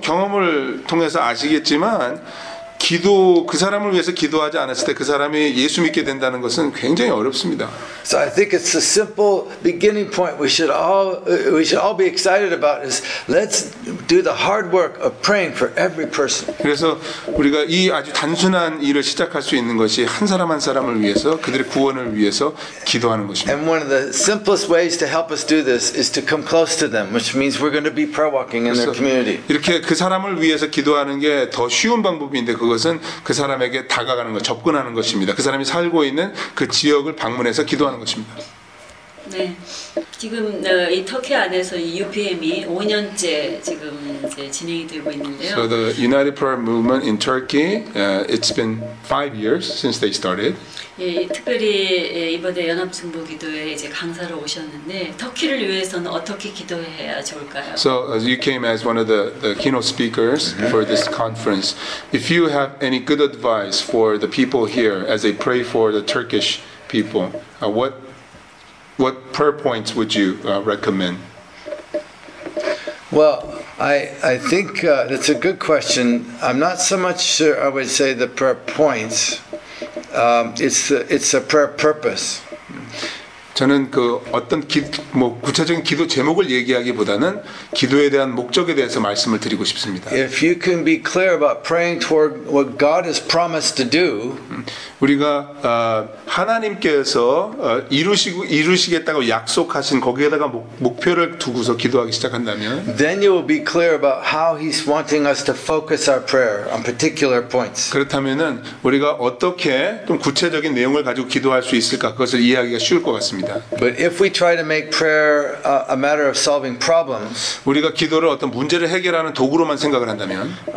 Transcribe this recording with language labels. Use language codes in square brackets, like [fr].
[ko] 경험을 통해서 아시겠지만 그 사람을 위해서 기도하지 않았을 때 그 사람이 예수 믿게 된다는 것은 굉장히 어렵습니다. [en] So I think it's a simple beginning point we should all be excited about is let's do the hard work of praying for every person. [ko] 그래서 우리가 이 아주 단순한 일을 시작할 수 있는 것이 한 사람 한 사람을 위해서 그들의 구원을 위해서 기도하는 것입니다. [en] And one of the simplest ways to help us do this is to come close to them, which means we're going to be prayer walking in their community. [ko] 이렇게 그 사람을 위해서 기도하는 게 더 쉬운 방법인데 그것은 그 사람에게 다가가는 것, 접근하는 것입니다. 그 사람이 살고 있는 그 지역을 방문해서 기도하는 것입니다. 네, 지금 이 터키 안에서 이 UPM이 5년째 지금 이제 진행이 되고 있는데요. [en] So the United Prayer Movement in Turkey, it's been 5 years since they started. [ko] 예, 특별히 이번에 연합중보기도에 이제 강사로 오셨는데 터키를 위해서는 어떻게 기도해야 좋을까요? [en] So you came as one of the keynote speakers for this conference. If you have any good advice for the people here as they pray for the Turkish people, what prayer points would you recommend? Well, I think that's a good question. I'm not so much sure I would say the prayer points. It's a prayer purpose. [ko] 저는 그 어떤 구체적인 기도 제목을 얘기하기보다는 기도에 대한 목적에 대해서 말씀을 드리고 싶습니다. [en] If you can be clear about praying toward what God has promised to do, [ko] 우리가 하나님께서 이루시겠다고 약속하신 거기에다가 목표를 두고서 기도하기 시작한다면, [en] then you will be clear about how He's wanting us to focus our prayer on particular points. [ko] 그렇다면은 우리가 어떻게 좀 구체적인 내용을 가지고 기도할 수 있을까 그것을 이해하기가 쉬울 것 같습니다. [en] But if we try to make prayer a matter of solving problems, [ko] 우리가 기도를 어떤 문제를 해결하는 도구로만 생각을 한다면,